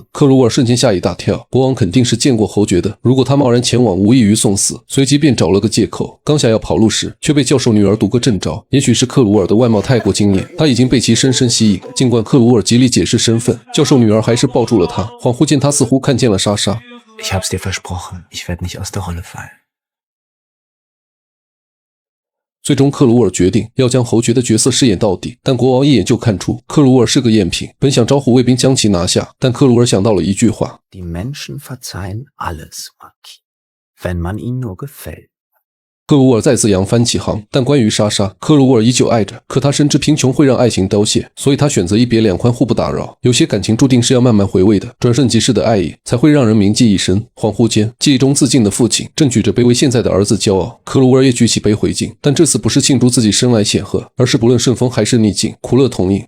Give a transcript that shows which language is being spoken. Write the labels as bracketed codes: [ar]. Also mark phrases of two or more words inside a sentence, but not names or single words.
[zh] 克鲁尔瞬间吓一大跳，国王肯定是见过侯爵的，如果他贸然前往，无异于送死。随即便找了个借口，刚想要跑路时，却被教授女儿堵个正着。也许是克鲁尔的外貌太过惊艳，他已经被其深深吸引。尽管克鲁尔极力解释身份，教授女儿还是抱住了他，恍惚间他似乎看见了莎莎。 [de] Ich hab's dir versprochen, ich werde nicht aus der Rolle fallen. [zh] 最终克鲁尔决定要将侯爵的角色饰演到底，但国王一眼就看出克鲁尔是个赝品，本想招呼卫兵将其拿下，但克鲁尔想到了一句话 [de] Die Menschen verzeihen alles, Marquis, wenn man ihnen nur gefällt. [zh] 克鲁尔再次扬帆起航，但关于莎莎，克鲁尔依旧爱着，可他深知贫穷会让爱情凋谢，所以他选择一别两宽，互不打扰。有些感情注定是要慢慢回味的，转瞬即逝的爱意才会让人铭记一生。恍惚间，记忆中自尽的父亲正举着杯为现在的儿子骄傲，克鲁尔也举起杯回敬，但这次不是庆祝自己生来显赫，而是不论顺风还是逆境，苦乐同饮。